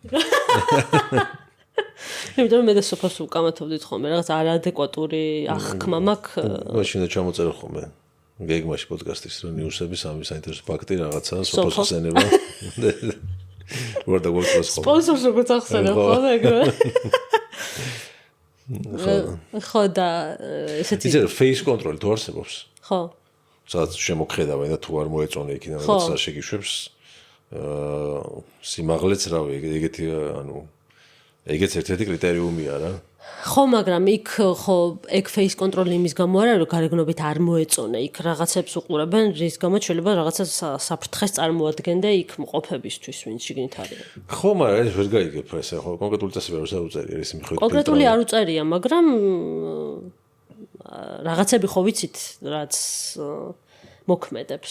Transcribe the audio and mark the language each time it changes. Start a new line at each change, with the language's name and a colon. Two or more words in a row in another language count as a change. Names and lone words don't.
Georgian: იმიტომ რომ მე და სოფოს უკამათობდით ხოლმე რაღაც არაადეკვატური აღქმა მაქვს. მაშინ და ჩამოწერე ხოლმე. გეგმაში პოდკასტის რო ნიუსები სამი საინტერესო ფაქტი რაღაცა სოფოს ხსენება. ვარ და გვაქვს ხოლმე. სპონსორს როგორც ახსენებ ხოლმე ეგრევე. ხო და ესეთი ისე
English: face control
Georgian: თუ არსებობს. ხო. სადაც შემოხედავენ და თუ არ მოეწონე იქიდან რაღაცა შეგიშვებს სიმაღლეც რავი ეგეთი ანუ ეგეც ერთ-ერთი კრიტერიუმია რა. ხო, მაგრამ იქ ხო ეგ
English: face control
Georgian: იმის გამო არა რომ გარეგნობით არ მოეწონე, იქ რაღაცებს უყურებენ, რის გამოც შეიძლება რაღაცა საფრთხეს წარმოადგენ და იქ მყოფებისთვის ვინც შიგნით არის. ხო, მაგრამ ეს ვერ გაიგებ ესე ხო კონკრეტული წესები არ უწერია ეს მიხედვით. კონკრეტული არ უწერია, მაგრამ რაღაცები ხო ვიცით, რაც მოქმედებს.